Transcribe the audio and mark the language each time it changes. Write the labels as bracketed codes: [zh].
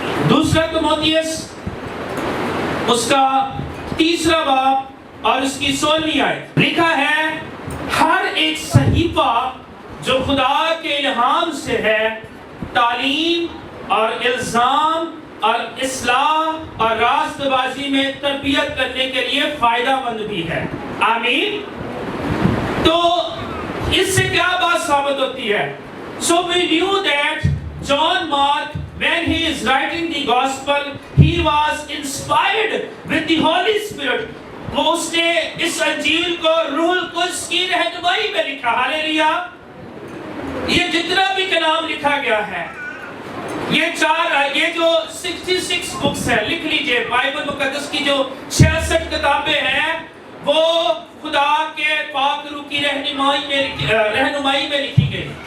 [ur] دوسرا تیموتھیوس اس کا 3 باب اور اس کی 16ویں آیت لکھا ہے، ہر ایک صحیفہ جو خدا کے الہام سے ہے تعلیم اور الزام اور اصلاح اور راست بازی میں تربیت کرنے کے لیے فائدہ مند بھی ہے. آمین. تو اس سے کیا بات ثابت ہوتی ہے؟ [en] So we knew that John Mark, when he is writing the gospel, he was inspired with the Holy Spirit. [ur] وہ اس نے اس انجیل کو روح القدس کی رہنمائی میں لکھا. ہاللیلویا. یہ جتنا بھی کلام لکھا گیا ہے، یہ جو 66 بکس ہے، لکھ لیجئے، بائبل مقدس کی جو 66 کتابیں ہیں وہ خدا کے پاک روح کی رہنمائی میں لکھی گئی.